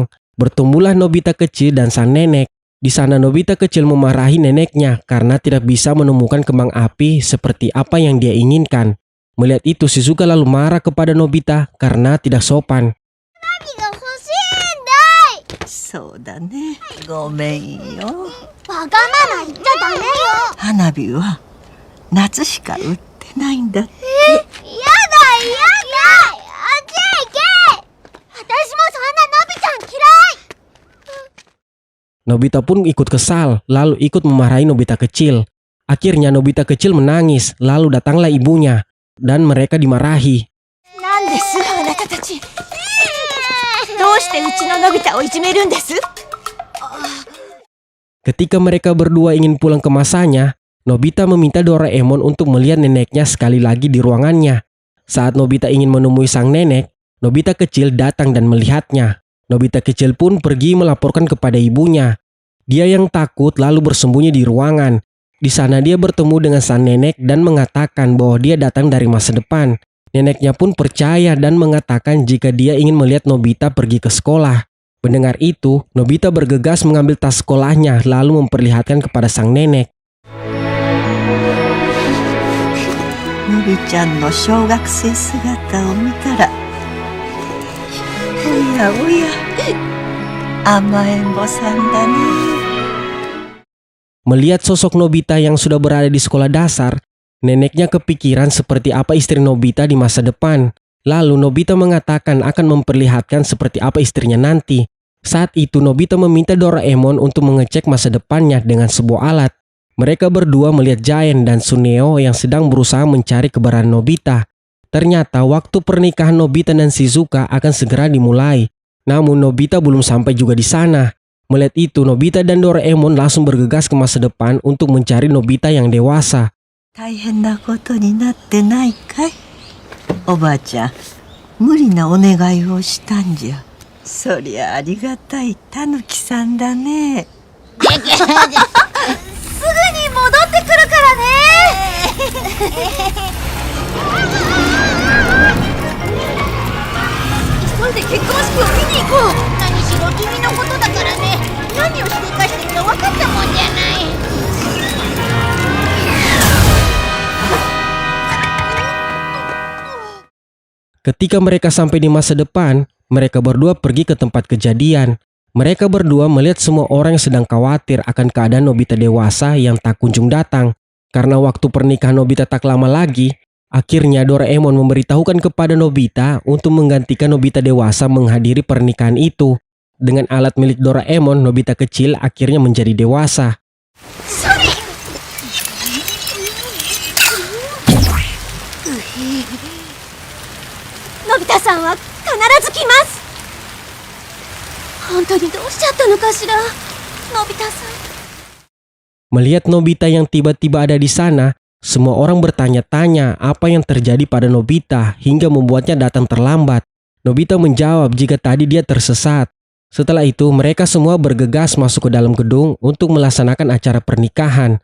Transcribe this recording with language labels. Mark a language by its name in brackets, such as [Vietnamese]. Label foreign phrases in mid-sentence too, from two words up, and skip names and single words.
[Indonesian] Bertemulah Nobita kecil dan sang nenek. Di sana Nobita kecil memarahi neneknya karena tidak bisa menemukan kembang api seperti apa yang dia inginkan. Melihat itu, Shizuka lalu marah kepada Nobita karena tidak sopan. [Japanese] 花火は夏しか売っててないんだって。やだやだ、あっちへ行け。私もそんなのびちゃん嫌い。 [Indonesian] Nobita pun ikut kesal, lalu ikut memarahi Nobita kecil. Akhirnya Nobita kecil menangis, lalu datanglah ibunya, dan mereka dimarahi. [Japanese] なんですあなたたち、どうしてうちののび太をいじめるんです？ [Indonesian] Ketika mereka berdua ingin pulang ke masanya, Nobita meminta Doraemon untuk melihat neneknya sekali lagi di ruangannya. Saat Nobita ingin menemui sang nenek, Nobita kecil datang dan melihatnya. Nobita kecil pun pergi melaporkan kepada ibunya. Dia yang takut lalu bersembunyi di ruangan. Di sana dia bertemu dengan sang nenek dan mengatakan bahwa dia datang dari masa depan. Neneknya pun percaya dan mengatakan jika dia ingin melihat Nobita pergi ke sekolah. Mendengar itu, Nobita bergegas mengambil tas sekolahnya lalu memperlihatkan kepada sang nenek. [Japanese] のびちゃんの小学生姿を見たら、おやおや、甘えん坊さんだね。 [Indonesian] Melihat sosok Nobita yang sudah berada di sekolah dasar, neneknya kepikiran seperti apa istri Nobita di masa depan. Lalu Nobita mengatakan akan memperlihatkan seperti apa istrinya nanti. Saat itu Nobita meminta Doraemon untuk mengecek masa depannya dengan sebuah alat. Mereka berdua melihat Giant dan Suneo yang sedang berusaha mencari keberadaan Nobita. Ternyata waktu pernikahan Nobita dan Shizuka akan segera dimulai. Namun Nobita belum sampai juga di sana. Melihat itu, Nobita dan Doraemon langsung bergegas ke masa depan untuk mencari Nobita yang dewasa. [Japanese] 大変なことになってないかい？おばあちゃん、無理なお願いをしたんじゃ。そりゃありがたいたぬきさんだね。すぐに戻ってくるからね。急いで結婚式を見に行こう。何しろ君のことだからね。何をしでかしてるか分かったもんじゃない。 [Indonesian] Ketika mereka sampai di masa depan, mereka berdua pergi ke tempat kejadian. Mereka berdua melihat semua orang yang sedang khawatir akan keadaan Nobita dewasa yang tak kunjung datang. Karena waktu pernikahan Nobita tak lama lagi, akhirnya Doraemon memberitahukan kepada Nobita untuk menggantikan Nobita dewasa menghadiri pernikahan itu. Dengan alat milik Doraemon, Nobita kecil akhirnya menjadi dewasa. [Japanese] のび太さんは必ず来ます。本当にどうしちゃったのかしら、のび太さん。 [Indonesian] Melihat Nobita yang tiba-tiba ada di sana, semua orang bertanya-tanya apa yang terjadi pada Nobita hingga membuatnya datang terlambat. Nobita menjawab jika tadi dia tersesat. Setelah itu, mereka semua bergegas masuk ke dalam gedung untuk melaksanakan acara pernikahan.